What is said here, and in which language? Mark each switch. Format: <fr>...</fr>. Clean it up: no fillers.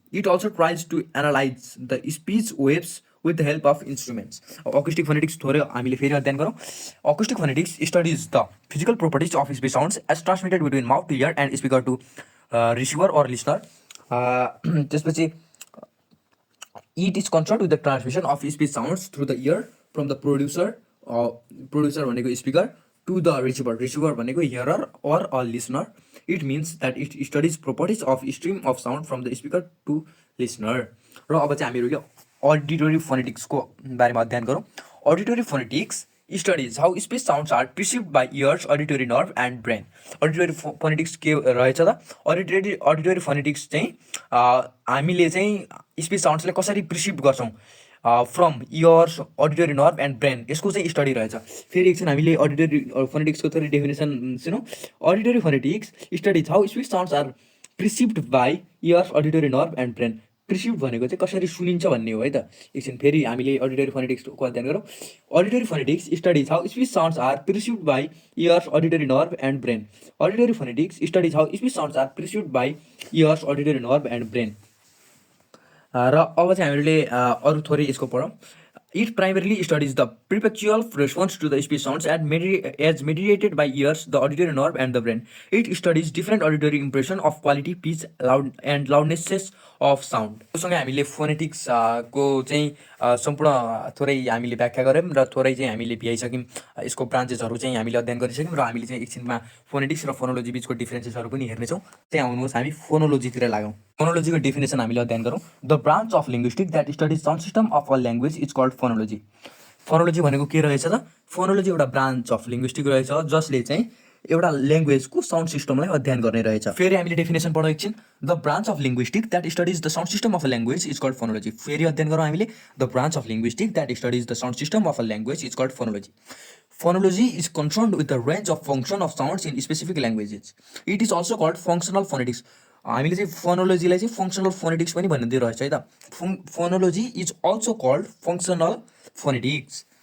<en>It also tries to analyze the speech waves with the help of instruments.</en> <ne>Acoustic phonetics थोरै हामीले फेरि अध्ययन गरौँ।</ne> <en>Acoustic phonetics studies the physical properties of speech sounds as transmitted between mouth to ear and speaker to receiver or listener. त्यसपछि it is concerned with the transmission of speech sounds through the ear from the producer भनेको speaker to the receiver भनेको hearer or a listener. It means that it studies properties of stream of sound from the speaker to listener.</en> <ne>र अब चाहिँ हामीहरूले अडिटोरी फोनेटिक्सको बारेमा अध्ययन गरौँ। अडिटोरी phonetics</ne> <en>Studies how speech sounds are perceived by ears auditory nerve and brain.</en> <ne>अडिटोरी phonetics के रहेछ त, अडिटोरी फोनेटिक्स चाहिँ हामीले चाहिँ स्पिच साउन्ड्सलाई कसरी प्रिसिभ गर्छौँ</ne> <en>from ears auditory nerve and brain,</en> <ne>यसको चाहिँ स्टडी रहेछ। फेरि एकछिन हामीले अडिटोरी फोनेटिक्सको थोरै definition सुनौँ।</ne> <en>Auditory phonetics studies how speech sounds are perceived by ears auditory nerve and brain.</en> <ne>प्रिसिभ भनेको चाहिँ कसरी सुनिन्छ भन्ने हो है त। एकछिन फेरि हामीले अडिटोरी फोनेटिक्सको अध्ययन गरौँ।</ne> <en>Auditory phonetics studies how speech sounds are perceived by ears auditory nerve and brain. Auditory phonetics studies how speech sounds are perceived by ears auditory nerve and brain.</en> <ne>र अब चाहिँ हामीले अरू थोरै यसको पढौँ।</ne> <en>It primarily studies the perceptual response to the speech sounds as mediated by ears the auditory nerve and the brain. It studies different auditory impression of quality pitch loud and loudnesses of sound.</en> <ne>सँगै हामीले फोनेटिक्स को चाहिँ सम्पूर्ण थोरै हामीले व्याख्या गऱ्यौँ र थोरै चाहिँ हामीले भ्याइसक्यौँ। यसको ब्रान्चेसहरू चाहिँ हामीले अध्ययन गरिसक्यौँ र हामीले चाहिँ एकछिनमा फोनेटिक्स र फोनोलोजी बिचको डिफ्रेन्सेसहरू पनि हेर्नेछौँ। त्यहाँ आउनुहोस् हामी फोनोलोजीतिर लागौँ। फोनोलोजीको डेफिनेसन हामीले अध्ययन गरौँ।</ne> <en>The branch of linguistic that studies sound system of a language is called phonology.</en> <ne>फोनोलोजी भनेको के रहेछ त? फोनोलोजी एउटा</ne> <en>branch of linguistic</en> <ne>रहेछ जसले चाहिँ एउटा ल्याङ्ग्वेजको साउन्ड सिस्टमलाई अध्ययन गर्ने रहेछ। फेरि हामीले डेफिनेसन पढौँ एकछिन।</ne> <en>The branch of linguistic that studies the sound system of a language is called phonology.</en> <ne>फेरि अध्ययन गरौँ हामीले।</ne> <en>The branch of linguistic that studies the sound system of a language is called phonology. Phonology is concerned with the range of function of sounds in specific languages. It is also called functional phonetics.</en> <ne>हामीले चाहिँ फोनोलोजीलाई चाहिँ functional phonetics पनि भनिदिएको रहेछ है त।</ne> <en>Phonology is also called functional phonetics.</en>